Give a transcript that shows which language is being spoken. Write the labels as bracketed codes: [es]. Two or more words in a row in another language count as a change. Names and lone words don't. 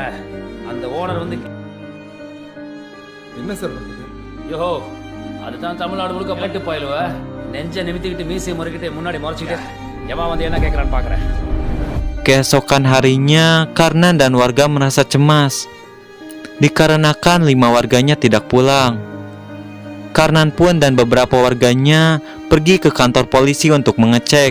[ta] அந்த ஓனர் வந்து என்ன சார் பண்றது? யோ அதுதான் தமிழ்நாடு முழுக்க பிளட்டு பாயிலுவ நெஞ்ச நிமித்திக்கிட்டு மீசை முறுக்கிட்டு முன்னாடி முறைச்சிக்கிட்டு எவன் வந்து என்ன கேட்கறான்னு பாக்குறேன். [id] Keesokan harinya, Karnan dan warga merasa cemas dikarenakan 5 warganya tidak pulang. Karnan pun dan beberapa warganya pergi ke kantor polisi untuk mengecek.